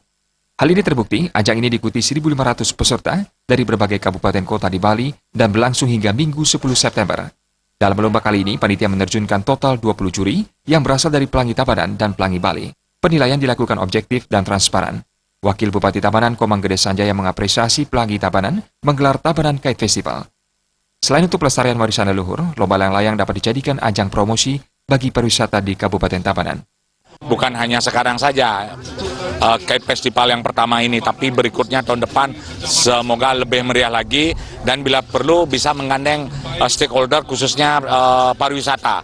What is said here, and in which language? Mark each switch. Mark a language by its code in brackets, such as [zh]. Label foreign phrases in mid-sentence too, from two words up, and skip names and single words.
[id] Hal ini terbukti, ajang ini diikuti 1.500 peserta dari berbagai kabupaten kota di Bali dan berlangsung hingga Minggu 10 September. Dalam lomba kali ini, panitia menerjunkan total 20 juri yang berasal dari Pelangi Tabanan dan Pelangi Bali. Penilaian dilakukan objektif dan transparan. Wakil Bupati Tabanan Komang Gede Sanjaya mengapresiasi Pelangi Tabanan menggelar Tabanan Kite Festival. Selain untuk pelestarian warisan leluhur, lomba layang-layang dapat dijadikan ajang promosi bagi pariwisata di Kabupaten Tabanan. Bukan hanya sekarang saja Kite Festival yang pertama ini, tapi berikutnya tahun depan semoga lebih meriah lagi dan bila perlu bisa menggandeng stakeholder khususnya pariwisata.